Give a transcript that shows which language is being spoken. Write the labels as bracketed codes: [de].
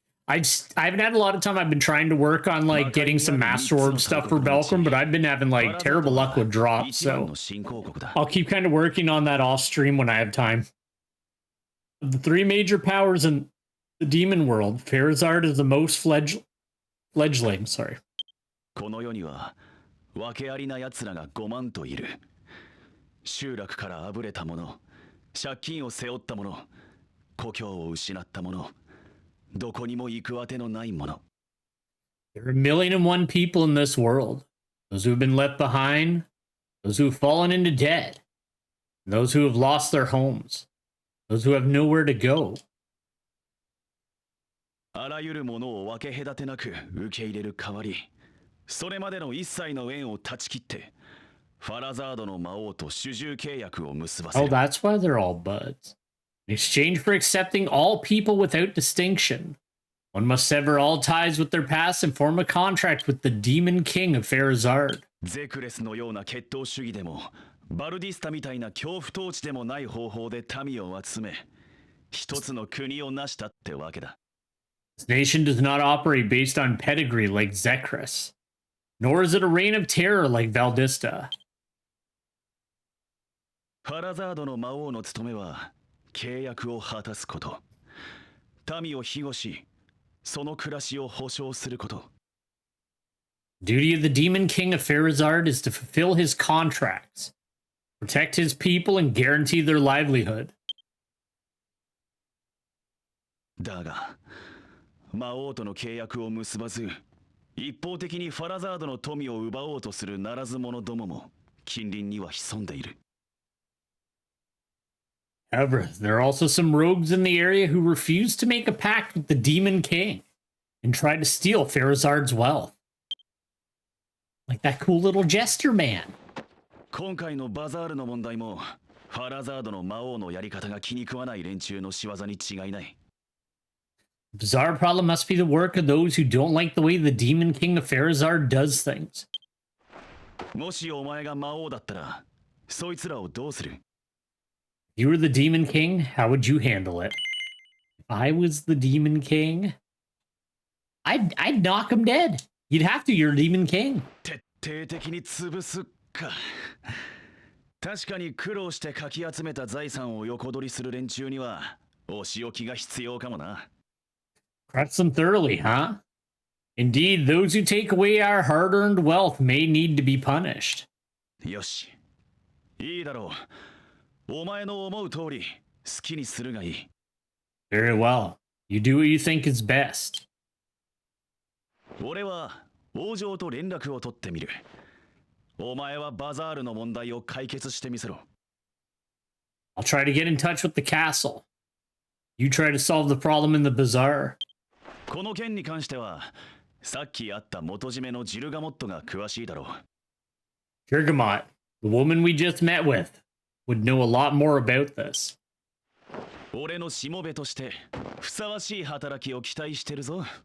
[en] I haven't had a lot of time. I've been trying to work on like getting some Master Orb stuff for Belcrum, but I've been having like terrible luck with drops, so I'll keep kind of working on that off stream when I have time. The three major powers in the demon world, Farazard is the most fledgling. Sorry. [ja] この世には訳ありな奴らが5万といる。集落からあぶれた者、借金を背負った者、故郷を失った者、どこにも行くあてのない者。 [en] There are 1,000,001 people in this world. Those who have been left behind, those who have fallen into debt, those who have lost their homes, those who have nowhere to go. [ja] あらゆるものを分け隔てなく受け入れる代わり、それまでの一切の縁を断ち切って、ファラザードの魔王と主従契約を結ばせる。 [en] Oh, that's why they're all buds. In exchange for accepting all people without distinction, one must sever all ties with their past and form a contract with the Demon King of Farazard. [ja] ゼクレスのような血統主義でも、バルディスタみたいな恐怖統治でもない方法で民を集め、一つの国を成したってわけだ。 [en] This nation does not operate based on pedigree like Zekris, nor is it a reign of terror like Valdista. [ja] ファラザードの魔王の務めは、契約を果たすこと。民を庇護し、その暮らしを保障すること。 [en] Duty of the Demon King of Farazard is to fulfill his contracts, protect his people, and guarantee their livelihood. [ja] だが、魔王との契約を結ばず、一方的にファラザードの富を奪おうとするならず者どもも近隣には潜んでいる。 [en] However, there are also some rogues in the area who refuse to make a pact with the Demon King and try to steal Farazard's wealth. Like that cool little jester man. [ja] 今回のバザールの問題も、ファラザードの魔王のやり方が気に食わない連中の仕業に違いない。 [en] The bizarre problem must be the work of those who don't like the way the Demon King of Farazard does things. [ja] もしお前が魔王だったら、そいつらをどうする？ [en] If you were the Demon King, how would you handle it? If I was the Demon King, I'd knock him dead. You'd have to, you're a Demon King. [ja] 徹底的に潰すか。確かに苦労してかき集めた財産を横取りする連中には、お仕置きが必要かもな。 [en] Crush them thoroughly, huh? Indeed, those who take away our hard-earned wealth may need to be punished. [ja] よし。いいだろう。お前の思う通り、好きにするがいい。 [en] Very well. You do what you think is best. [ja] 俺は王城と連絡を取ってみる。お前はバザールの問題を解決してみせろ。 [en] I'll try to get in touch with the castle. You try to solve the problem in the bazaar. [ja] この件に関しては、さっき会った元締めのジルガモットが詳しいだろう。 [en] Jirgamot, the woman we just met with, would know a lot more about this. [ja] 俺のしもべとしてふさわしい働きを期待してるぞ。